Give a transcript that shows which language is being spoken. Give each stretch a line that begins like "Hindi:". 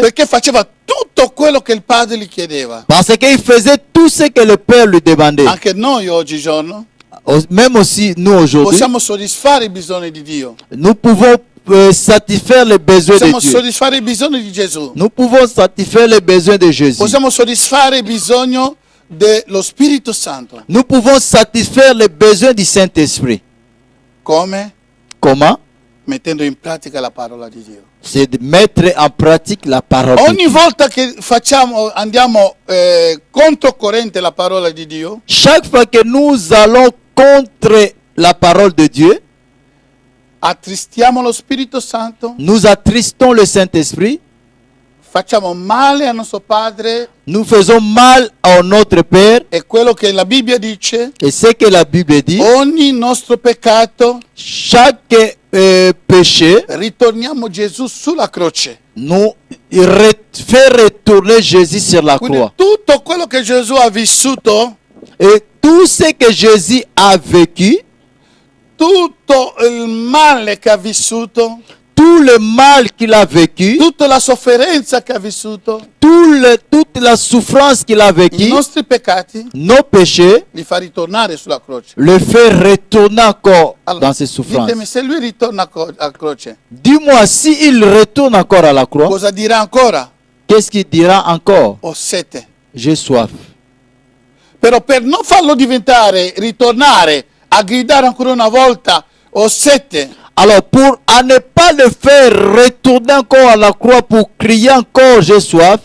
Italian: perché faceva tutto quello che il Padre gli chiedeva,
French: parce qu'il faisait tout ce que le Père lui demandait.
Italian: anche noi oggigiorno
French: Même aussi nous aujourd'hui,
Italian: possiamo soddisfare i bisogni di Dio,
French: nous pouvons satisfaire les besoins de
Italian: possiamo
French: Dieu.
Italian: soddisfare i bisogni di Gesù,
French: Nous pouvons satisfaire les besoins de Jésus.
Italian: possiamo soddisfare il bisogno dello Spirito Santo.
French: Nous pouvons satisfaire les besoins du Saint-Esprit.
Italian: Come?
French: Comment?
Italian: Mettendo in pratica la parola di Dio.
French: C'est de mettre en pratique la parole de
Italian: Ogni
French: Dieu.
Italian: volta che andiamo controcorrente la parola di Dio,
French: Chaque fois que nous allons contre la parole de Dieu,
Italian: attristiamo lo Spirito Santo,
French: nous attristons le Saint-Esprit,
Italian: facciamo male a nostro padre,
French: nous faisons mal à notre Père.
Italian: e quello che la Bibbia dice,
French: Et ce que la Bible dit,
Italian: ogni nostro peccato,
French: chaque péché
Italian: ritorniamo Gesù sulla croce.
French: nous fait retourner Jésus sur la
Italian: Quindi
French: croix.
Italian: tutto quello che Gesù ha vissuto,
French: Et tout ce que Jésus a vécu,
Italian: tutto il male che ha vissuto,
French: tout le mal qu'il a vécu,
Italian: tutta la sofferenza che ha vissuto,
French: toute la souffrance qu'il a
Italian: i
French: vécu,
Italian: nostri peccati,
French: nos péchés,
Italian: li fa ritornare sulla croce.
French: le fait retourner encore
Italian: Allora,
French: dans ses souffrances.
Italian: ditemi, se lui ritorna a croce,
French: Dis-moi, s'il retourne encore à la croix,
Italian: cosa dirà ancora?
French: qu'est-ce qu'il dira encore?
Italian: Ho sete.
French: J'ai soif.
Italian: Però per non farlo ritornare a gridare ancora una volta, ho sete,
French: Alors, pour à ne pas le faire retourner encore à la croix pour crier encore j'ai soif,